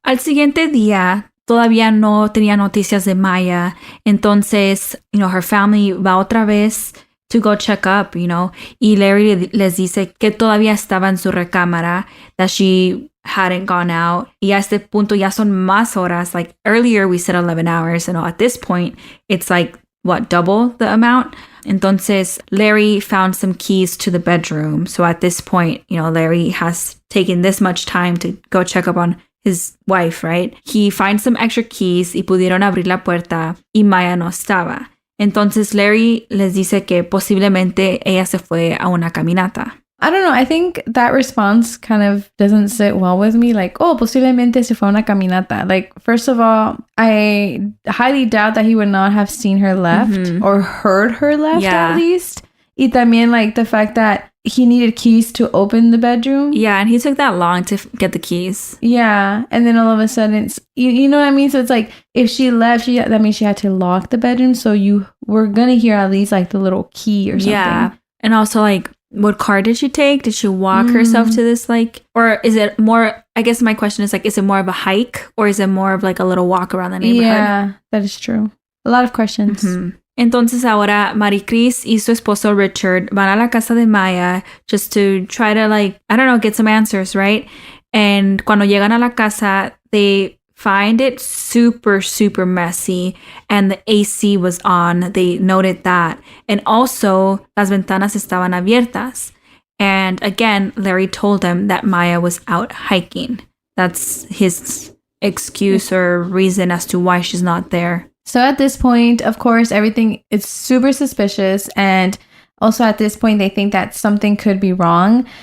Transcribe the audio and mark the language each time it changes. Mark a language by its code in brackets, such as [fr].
[es] Al siguiente día, todavía no tenía noticias de Maya. Entonces, [en] her family [es] va otra vez [en] to go check up, [es] Y Larry les dice que todavía estaba en su recámara, [en] that she hadn't gone out. [es] Y a este punto ya son más horas. [en] Like earlier we said 11 hours, and at this point it's like, what, double the amount? Entonces Larry found some keys to the bedroom. So at this point, Larry has taken this much time to go check up on his wife, right? He finds some extra keys [es] y pudieron abrir la puerta y Maya no estaba. Entonces Larry les dice que posiblemente ella se fue a una caminata. [en] I don't know. I think that response kind of doesn't sit well with me. [es] Like, posiblemente se fue a una caminata. [en] Like, first of all, I highly doubt that he would not have seen her left or heard her left at least. [es] Y también, [en] like, the fact that he needed keys to open the bedroom. Yeah, and he took that long to get the keys. Yeah, and then all of a sudden, you know what I mean? So it's like, if she left, that means she had to lock the bedroom, so you were going to hear at least, like, the little key or something. Yeah, and also, like, what car did she take? Did she walk herself to this, like, or is it more, I guess my question is, like, is it more of a hike, or is it more of, like, a little walk around the neighborhood? Yeah, that is true. A lot of questions. [es] Entonces ahora Maricris y su esposo Richard van a la casa de Maya [en] just to try to, like, I don't know, get some answers, right? And [es] cuando llegan a la casa, [en] they find it super, super messy, and the AC was on. They noted that. And also, [es] las ventanas estaban abiertas. [en] And again, Larry told them that Maya was out hiking. That's his excuse or reason as to why she's not there. So at this point, of course, everything is super suspicious, and also at this point, they think that something could be wrong.